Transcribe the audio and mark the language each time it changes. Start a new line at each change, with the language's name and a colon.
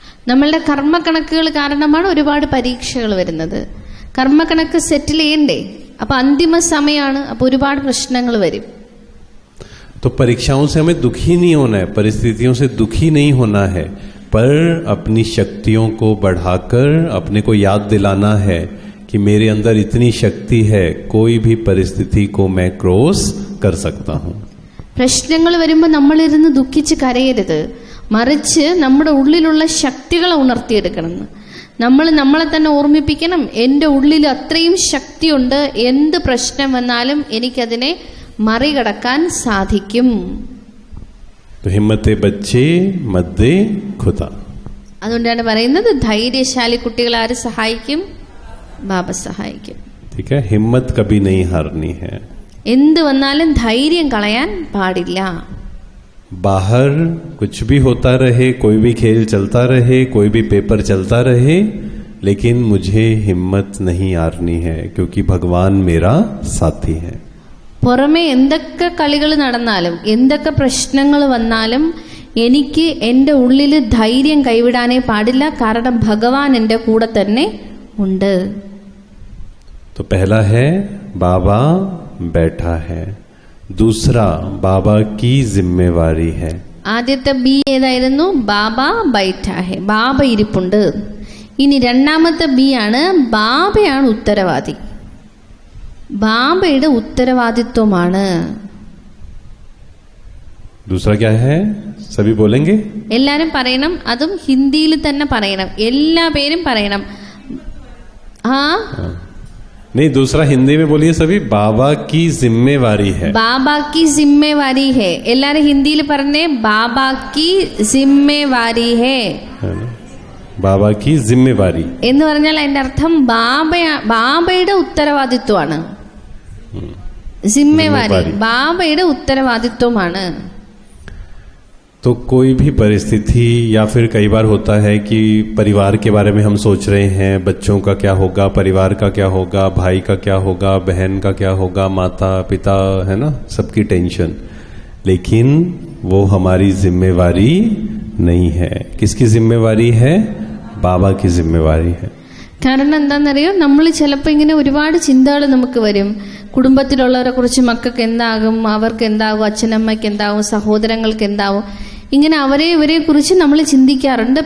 Malayalam: നമ്മളുടെ കർമ്മക്കണക്കുകൾ കാരണമാണ് ഒരുപാട് പരീക്ഷകൾ വരുന്നത്. കർമ്മക്കണക്ക് സെറ്റിൽ ചെയ്യണ്ടേ? അപ്പൊ അന്തിമ സമയമാണ്, അപ്പൊ ഒരുപാട് പ്രശ്നങ്ങൾ വരും.
Hindi: तो परीक्षाओं से हमें दुखी नहीं होना है, परिस्थितियों से दुखी नहीं होना है, पर अपनी शक्तियों को बढ़ाकर अपने को याद दिलाना है कि मेरे अंदर इतनी शक्ति है, कोई भी परिस्थिति को मैं क्रॉस कर सकता हूं.
Malayalam: പ്രശ്നങ്ങൾ വരുമ്പോൾ നമ്മളിരുന്ന് ദുഃഖിച്ച് കരയരുത്, മറിച്ച് നമ്മുടെ ഉള്ളിലുള്ള ശക്തികളെ ഉണർത്തിയെടുക്കണം. നമ്മൾ നമ്മളെ തന്നെ ഓർമ്മിപ്പിക്കണം, എൻ്റെ ഉള്ളിൽ അത്രയും ശക്തിയുണ്ട്, എന്ത് പ്രശ്നം വന്നാലും എനിക്കതിനെ മറികടക്കാൻ സാധിക്കും.
Hindi: ഹിമ്മത്തെ ബച്ചേ മദ്ദേ ഖുദാ.
Malayalam: അതുകൊണ്ടാണ് പറയുന്നത് ധൈര്യശാലി കുട്ടികൾ ആര് സഹായിക്കും? ബാബ സഹായിക്കും.
Hindi: ठीक है, हिम्मत कभी नहीं हारनी है.
Malayalam: എന്ത് വന്നാലും ധൈര്യം കളയാൻ പാടില്ല.
Hindi: बाहर कुछ भी होता रहे, कोई भी खेल चलता रहे, कोई भी पेपर चलता रहे, लेकिन मुझे हिम्मत नहीं हारनी है, क्योंकि भगवान मेरा साथी है.
Malayalam: പുറമെ എന്തൊക്കെ കളികൾ നടന്നാലും എന്തൊക്കെ പ്രശ്നങ്ങൾ വന്നാലും എനിക്ക് എൻ്റെ ഉള്ളിൽ ധൈര്യം കൈവിടാനേ പാടില്ല, കാരണം ഭഗവാൻ എൻ്റെ കൂടെ തന്നെ ഉണ്ട്.
Hindi: तो पहला है बाबा बैठा है, दूसरा बाबा की जिम्मेवारी है.
Malayalam: ആദ്യത്തെ ബി ഏതായിരുന്നു?
Hindi: ബാബ ബൈഠാ ഹെ,
Malayalam: ബാബ ഇരിപ്പുണ്ട്. ഇനി രണ്ടാമത്തെ ബി ആണ്, ബാബയാണ് ഉത്തരവാദി. ബാബയുടെ ഉത്തരവാദിത്വമാണ്.
Hindi: दूसरा क्या है? सभी बोलेंगे?
Malayalam: എല്ലാരും പറയണം, അതും ഹിന്ദിയിൽ തന്നെ പറയണം, എല്ലാ പേരും പറയണം.
Hindi: नहीं, दूसरा हिंदी में बोलिए सभी, बाबा की जिम्मेवारी है. ബാബാ की जिम्मेवारी है.
Malayalam: എല്ലാരും ഹിന്ദിയിൽ പറഞ്ഞേ,
Hindi: ബാബാ की जिम्मेवारी है. है ना? ബാബ की जिम्मेवारी
Malayalam: എന്ന് പറഞ്ഞാൽ അതിന്റെ അർത്ഥം ബാബയുടെ ഉത്തരവാദിത്വമാണ്. जिम्मेवारी ബാബയുടെ ഉത്തരവാദിത്വമാണ്.
Hindi: तो कोई भी परिस्थिति, या फिर कई बार होता है कि परिवार के बारे में हम सोच रहे हैं, बच्चों का क्या होगा, परिवार का क्या होगा, भाई का क्या होगा, बहन का क्या होगा, माता पिता, है ना, सबकी टेंशन. लेकिन वो हमारी जिम्मेवारी नहीं है. किसकी जिम्मेवारी है? बाबा की जिम्मेवारी है.
Malayalam: കാരണം എന്താണെന്നറിയോ, നമ്മൾ ചിലപ്പോൾ ഇങ്ങനെ ഒരുപാട് ചിന്തകൾ നമുക്ക് വരും. കുടുംബത്തിലുള്ളവരെ കുറിച്ച്, മക്കൾക്ക് എന്താകും, അവർക്ക് എന്താകും, അച്ഛനമ്മയ്ക്ക് എന്താകും, സഹോദരങ്ങൾക്ക് എന്താകും, ഇങ്ങനെ ഇവരെ കുറിച്ച് നമ്മൾ ചിന്തിക്കാറുണ്ട്.